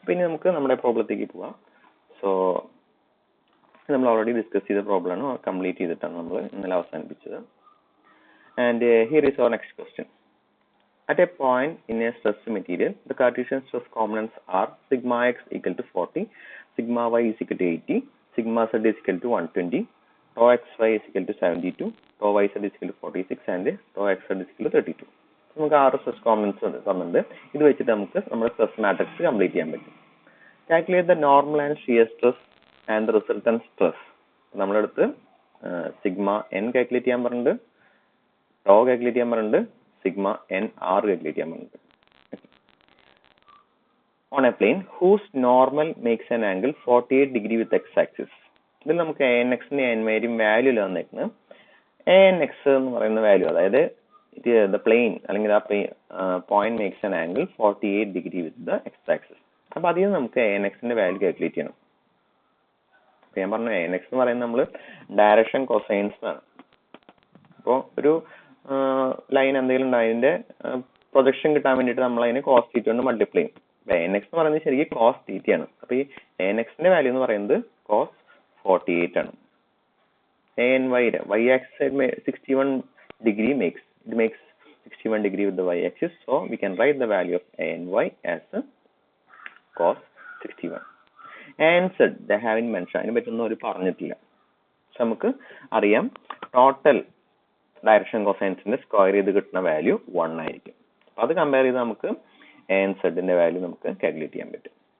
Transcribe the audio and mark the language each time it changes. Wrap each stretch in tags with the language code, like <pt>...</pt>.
<ml>പിന്നെ നമുക്ക് നമ്മുടെ പ്രോബ്ലത്തേക്ക് പോവാം. സോ നമ്മൾ ഓൾറെഡി ഡിസ്കസ് ചെയ്ത പ്രോബ്ലമാണ്, കംപ്ലീറ്റ് ചെയ്തിട്ടാണ് നമ്മൾ ഇന്നലെ അവസാനിപ്പിച്ചത്.</ml> <en>And here is our next question. At a point in a stressed material, the Cartesian stress components are sigma x equal to 40, sigma y is equal to 80, sigma z is equal to 120, tau xy is equal to 72, tau yz is equal to 46 and tau xz is equal to 32.</en> <ml>നമുക്ക് 6 stress components തന്നിട്ടുണ്ട്. ഇത് വെച്ചിട്ട് നമുക്ക് നമ്മുടെ stress matrix complete ചെയ്യാൻ പറ്റും.</ml> <en>Calculate the normal and shear stress and the resultant stress.</en> <ml>നമ്മളെടുത്ത് sigma N calculate ചെയ്യാൻ പറഞ്ഞിട്ടുണ്ട്, ടോ കാൽക്കുലേറ്റ് ചെയ്യാൻ പറഞ്ഞിട്ടുണ്ട്, sigma n r calculate ചെയ്യാൻ പറഞ്ഞിട്ടുണ്ട്.</ml> <en>On a plane whose normal makes an angle 48 degree with x axis.</en> <ml>ഇതിൽ നമുക്ക് anx ന്റെ n വരെയും വാല്യൂ തന്നേക്കുന്നത്.</ml> <en>anx</en> <ml>എന്ന് പറയുന്ന വാല്യൂ, അതായത്</ml> <en>the plane അല്ലെങ്കിൽ ആ point makes an angle 48 degree with the x axis.</en> <ml>അപ്പോൾ അതിൽ നമുക്ക് anx ന്റെ വാല്യൂ കാൽക്കുലേറ്റ് ചെയ്യണം. അപ്പോൾ ഞാൻ പറഞ്ഞു anx എന്ന് പറയുന്നത് നമ്മൾ ഡയറക്ഷൻ കൊസൈൻസ് ആണ്. അപ്പോൾ ഒരു ലൈൻ എന്തെങ്കിലും ഉണ്ട്, അതിന്റെ പ്രൊജക്ഷൻ കിട്ടാൻ വേണ്ടിയിട്ട് നമ്മൾ അതിനെ കോസ് തീറ്റ കൊണ്ട് മൾട്ടിപ്ലൈ ചെയ്യും. nx എന്ന് പറയുന്നത് ശരിക്കും കോസ് തീറ്റയാണ്. അപ്പോൾ ഈ anx-ന്റെ വാല്യൂ എന്ന് പറയുന്നത് കോസ് 48 ആണ്.</ml> <en>y axis 61 degree makes 61 degree with the y axis, so we can write the value of any as cos 61. Answer they haven't mentioned,</en> <ml>അതിനെ പറ്റുന്ന ഒരു പറഞ്ഞിട്ടില്ല. നമുക്ക് അറിയാം ടോട്ടൽ ഡയറക്ഷൻ കൊസൈൻസിന്റെ സ്ക്വയർ ചെയ്ത് കിട്ടുന്ന വാല്യൂ 1 ആയിരിക്കും. അത് കമ്പയർ ചെയ്ത് നമുക്ക് ANZന്റെ വാല്യൂ നമുക്ക് കാൽക്കുലേറ്റ് ചെയ്യാൻ പറ്റും.</ml>